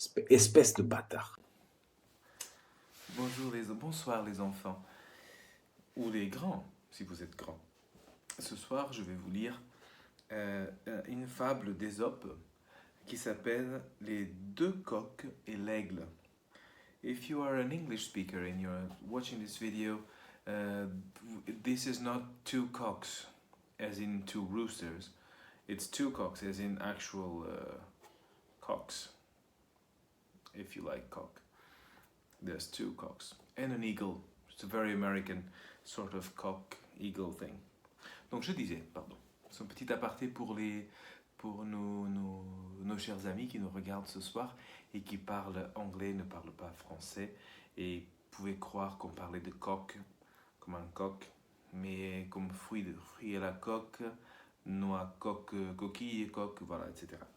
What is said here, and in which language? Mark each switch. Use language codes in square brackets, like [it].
[fr] Espèce de bâtard. Bonsoir les enfants, ou les grands, si vous êtes grands. Ce soir, je vais vous lire une fable d'Ésope qui s'appelle Les deux coqs et l'aigle. [en] If you are an English speaker and you're watching this video, uh, this is not two cocks, as in two roosters. It's two cocks, as in actual cocks, if you like cock. There's two cocks. And an eagle. It's a very American sort of cock-eagle thing. [fr] Donc je disais, pardon, c'est un petit aparté pour nos chers amis qui nous regardent ce soir et qui parlent anglais, ne parlent pas français et pouvaient croire qu'on parlait de coq comme un coq, mais comme fruit à la coque, noix, coque, coquille, coq, voilà, etc.